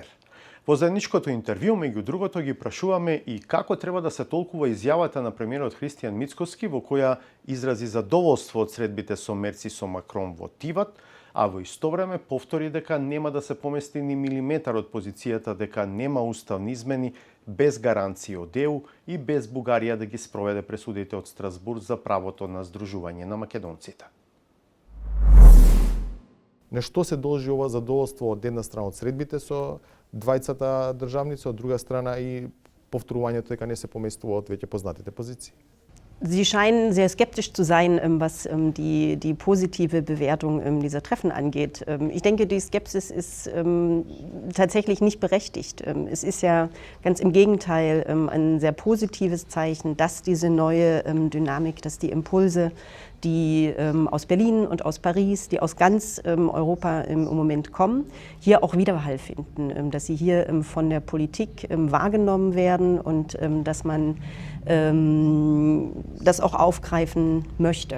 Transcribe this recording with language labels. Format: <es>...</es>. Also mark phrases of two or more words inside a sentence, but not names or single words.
<mk>Во заедничкото интервју, меѓу другото, ги прашуваме и како треба да се толкува изјавата на премиерот Христијан Мицкоски, во која изрази задоволство од средбите со Мерц и со Макрон во Тиват, а во исто време повтори дека нема да се помести ни милиметар од позицијата дека нема уставни измени без гаранции од ЕУ и без Бугарија да ги спроведе пресудите од Страсбург за правото на здружување на македонците. На што се должи ова задоволство од една страна од средбите со двајцата државници, од друга страна и повторувањето дека не се поместуваат веќе познатите позиции?</mk> <de>Sie scheinen sehr skeptisch zu sein, was die positive Bewertung dieser Treffen angeht. Ich denke, die Skepsis ist tatsächlich nicht berechtigt. Es ist ja ganz im Gegenteil ein sehr positives Zeichen, dass diese neue Dynamik, dass die Impulse, die aus Berlin und aus Paris, die aus ganz Europa im Moment kommen, hier auch Widerhall finden, dass sie hier von der Politik wahrgenommen werden und dass man das auch aufgreifen möchte.</de>